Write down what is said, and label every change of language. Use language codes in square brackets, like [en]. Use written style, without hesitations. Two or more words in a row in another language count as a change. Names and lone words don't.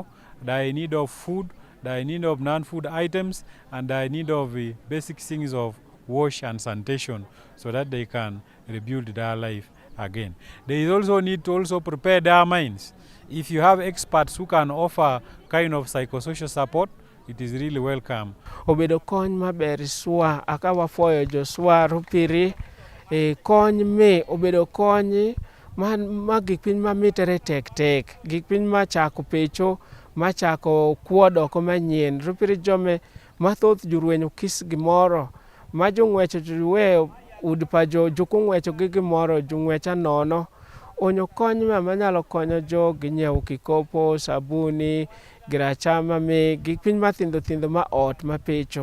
[en] They are in need of food, they are in need of non-food items, and they are in need of basic things of wash and sanitation so that they can rebuild their life again. They also need to also prepare their minds. If you have experts who can offer kind of psychosocial support, it is really welcome. [adh] Obedo kony maber swa aka wafoyo jo swa rupiri kony me obedo kony ma gik piny mamitere tek gik piny machako pecho machako kuodo ko manyien rupiri jome mathoth jurwenyo kis gimoro ma jong'wecho juwe ud pa jokung'wecho gi gimoro jong'wecha nono onyo kony manyalo konyo jo ginyiewo kikopo sabuni grachama me gik piny mathindo ma ot mapecho.